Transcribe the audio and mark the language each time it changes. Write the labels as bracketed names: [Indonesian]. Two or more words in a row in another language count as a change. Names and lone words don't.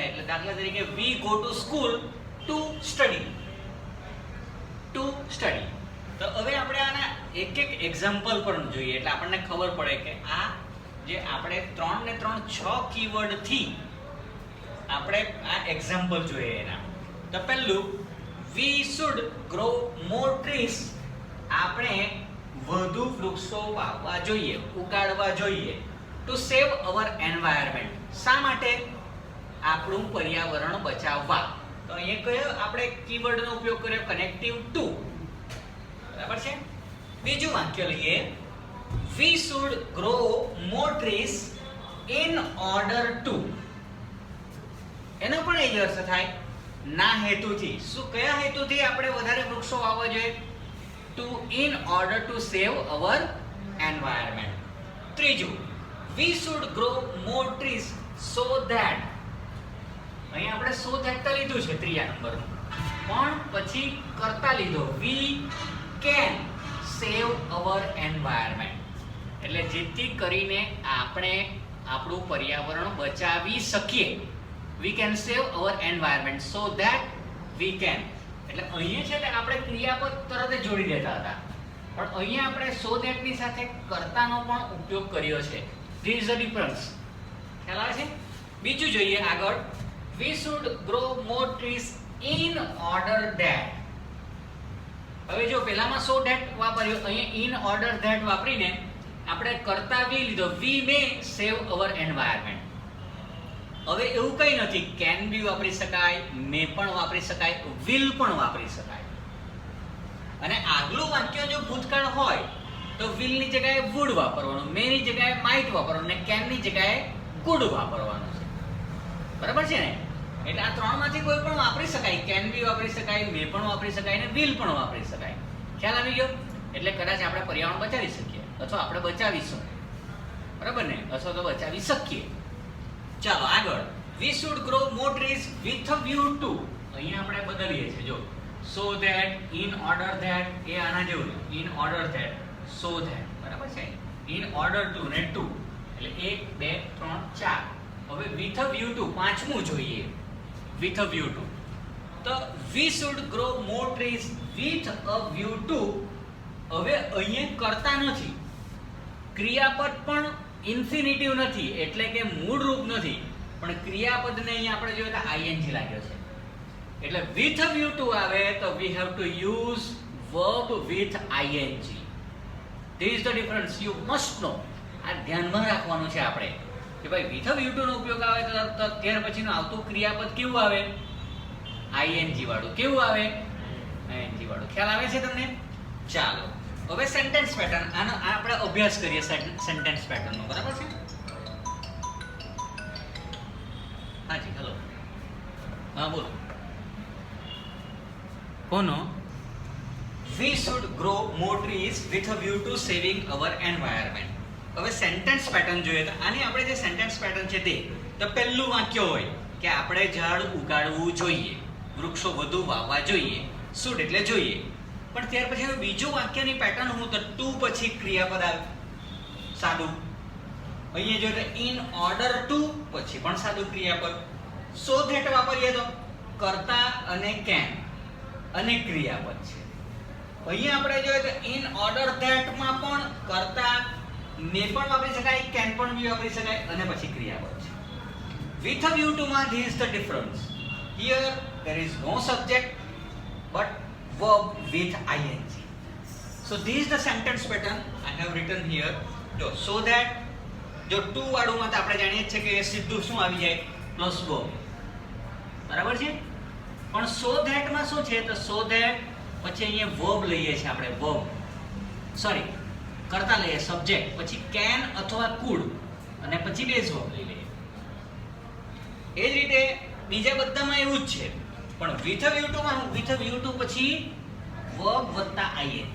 [Gujarati] એટલે દાખલા તરીકે [English] We go to school to study, to study. [Gujarati] તો હવે આપણે આના એક એક એક્ઝામ્પલ પણ જોઈએ એટલે આપણને ખબર પડે કે આ જે આપણે 3 ને 3 6 કીવર્ડ થી આપણે આ એક્ઝામ્પલ જોઈએ એના. તો પહેલું, [English] we should grow more trees. [Gujarati] આપણે વધુ વૃક્ષો વાવવા જોઈએ, ઉગાડવા જોઈએ. [English] to save our environment. [Gujarati] શા માટે? આપણું પર્યાવરણ બચાવવા. તો અહીંયા કયો આપણે કીવર્ડનો ઉપયોગ કર્યો? [English] connective to, [Gujarati] બરાબર છે? બીજું વાક્ય લઈએ, [English] we should grow more trees in order to. [Gujarati] એનો પણ એ જ અર્થ થાય, ના હેતુથી. શું, કયા હેતુથી આપણે વધારે વૃક્ષો વાવવા જોઈએ? [English] to in order to save our environment. ત્રીજું, we should grow more trees so that. [Gujarati] અહીં આપણે [English] so that [Gujarati] તો લીધું છે ત્રીજા નંબરનું, પણ પછી કરતા લીધો, [English] we can save our environment. [Gujarati] એટલે જેથી કરીને આપણે આપણું પર્યાવરણ બચાવી શકીએ. [English] we can save our environment so that we can. [Gujarati] એટલે અહીંયા છે ને આપણે ક્રિયાપદ તરત જ જોડી દેતા હતા, પણ અહીંયા આપણે [English] so that [Gujarati] ની સાથે કર્તાનો પણ ઉપયોગ કર્યો છે. [English] there is a difference. [Gujarati] ખ્યાલ આવે છે? બીજું જોઈએ આગળ, [English] we should grow more trees in order that. [Gujarati] હવે જો પહેલામાં [English] so that [Gujarati] વાપર્યો, અહીંયા [English] in order that [Gujarati] વાપરીને આપણે કર્તા બી લીધો, [English] we may save our environment. [Gujarati] હવે એવું કંઈ નથી, [English] can be [Gujarati] વાપરી શકાય, મે પણ વાપરી શકાય, વિલ પણ વાપરી શકાય. અને આગલું વાક્ય જો ભૂતકાળ હોય તો વિલ ની જગ્યાએ વુડ વાપરવાનું, મે ની જગ્યાએ માઇટ વાપરવાનું, અને કેન ની જગ્યાએ કુડ વાપરવાનું છે. બરાબર છે ને? એટલે આ ત્રણમાંથી કોઈ પણ વાપરી શકાય. [English] can be [Gujarati] વાપરી શકાય, મે પણ વાપરી શકાય, અને વિલ પણ વાપરી શકાય. ખ્યાલ આવી ગયો? એટલે કદાચ આપણે પર્યાવરણ બચાવી શકીએ, અથવા આપણે બચાવીશું, બરાબર ને? અથવા તો બચાવી શકીએ. ચાલો આગળ, [English] we should grow more trees with a view to. [Gujarati] અહીંયા આપણે બદલીએ છીએ, જો [English] so that, in order that, [Gujarati] એ આના જેવું, [English] in order that, so that, [Gujarati] બરાબર છે? [English] in order to ને to, [Gujarati] એટલે 1 2 3 4. હવે [English] with a view to [Gujarati] પાંચમું જોઈએ, [English] with a view to. તો we should grow more trees with a view to. [Gujarati] હવે અહીંયા કરતા નથી, ક્રિયાપદ પણ ઇન્ફિનિટિવ નથી, એટલે કે મૂળ રૂપ નથી, પણ ક્રિયાપદને અહીંયા આપણે જોઈએ તો ing લાગ્યો છે. [English] એટલે with a view to [Gujarati] આવે તો [English] we have to use verb with ing. This is the difference. You must know. [Gujarati] આ ધ્યાનમાં રાખવાનું છે આપણે કે ભાઈ [English] with a view to [Gujarati] નો ઉપયોગ આવે તો ત્યાર પછીનું આવતું ક્રિયાપદ કેવું આવે? ing વાળું. કેવું આવે? ing વાળું. ખ્યાલ આવે છે તમને? ચાલો હવે [English] sentence pattern, [Gujarati] આનો આપણે અભ્યાસ કરીએ સેન્ટેન્સ પેટર્નનો, બરાબર છે? હાજી, હેલો, હા બોલો. કોનો? [English] We should grow more trees with a view to saving our environment. [Gujarati] હવે [English] sentence pattern [Gujarati] જોઈએ તો આની આપણે જે [English] sentence pattern [Gujarati] છે તે તો પહેલું વાક્ય હોય કે આપણે ઝાડ ઉગાડવું જોઈએ, વૃક્ષો વધુ વાવવા જોઈએ. શુડ એટલે જોઈએ. પણ ત્યાર પછી બીજું વાક્યની પેટર્ન હું તો ટુ પછી ક્રિયાપદ આવે સાદું. અહીંયા જોઈએ તો [English] in order to [Gujarati] પછી પણ સાદું ક્રિયાપદ. [English] so that [Gujarati] વાપરીએ તો કરતા અને કેન અને ક્રિયાપદ છે. અહીંયા આપણે જોઈએ તો [English] in order that [Gujarati] માં પણ કરતા મે પણ વાપરી શકાય, કેન પણ બી વાપરી શકાય અને પછી ક્રિયાપદ છે. [English] with a view to માં This is the difference. Here there is no subject but verb with ing. So this is the sentence pattern I have written here. So that [Gujarati] જો ટુ વાળું માં તો આપણે જાણીએ છીએ કે સીધું શું આવી જાય? પ્લસ verb. બરાબર છે? પણ [English] so that [Gujarati] માં શું છે? તો [English] so that [Gujarati] પછી અહીંયા verb લઈએ છીએ આપણે, verb સોરી કરતા લઈએ સબ્જેક્ટ, પછી can અથવા could અને પછી [English] base verb [Gujarati] લઈ લઈએ. એ જ રીતે બીજા બધામાં એવું જ છે. પણ [English] with a view to [Gujarati] માં [English] with a view to [Gujarati] પછી verb વત્તા ing.